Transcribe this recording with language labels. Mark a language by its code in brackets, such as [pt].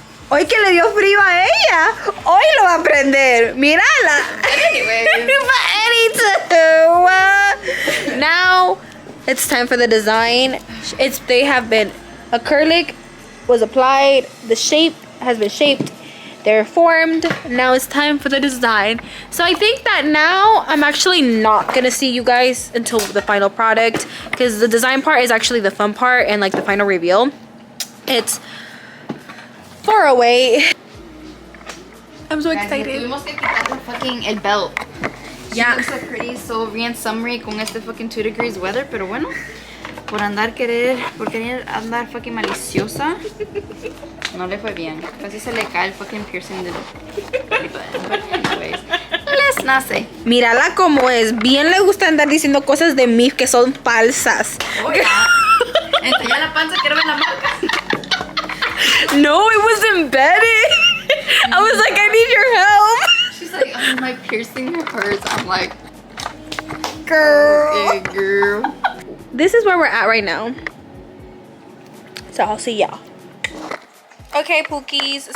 [es] Hoy que le dio frío a ella, hoy lo va a aprender. Mírala. [en] Anyway. Now it's time for the design. They have been acrylic was applied, the shape has been shaped, they're formed. Now it's time for the design. So I think that now I'm actually not gonna see you guys until the final product, because the design part is actually the fun part and like the final reveal. It's far away. I'm so excited. [es] Tuvimos que quitarle fucking el belt. [en] Yeah. She looks so pretty, so [es] bien summery con este [en] fucking 2 degrees weather, [es] pero bueno, por querer andar fucking maliciosa, no le fue bien. Casi se le cae el [en] fucking piercing de but anyways, let's not say. [es] Mírala como es. Bien le gusta andar diciendo cosas de mí que son falsas. [en] Oh, yeah. [es] Enseña la panza, quiero ver la marca. [en] No, it was embedded. I was like, I need your help. She's like, oh, my piercing hurts. I'm like, Girl. okay, girl. This is where we're at right now. So I'll see y'all. Okay, Pookies.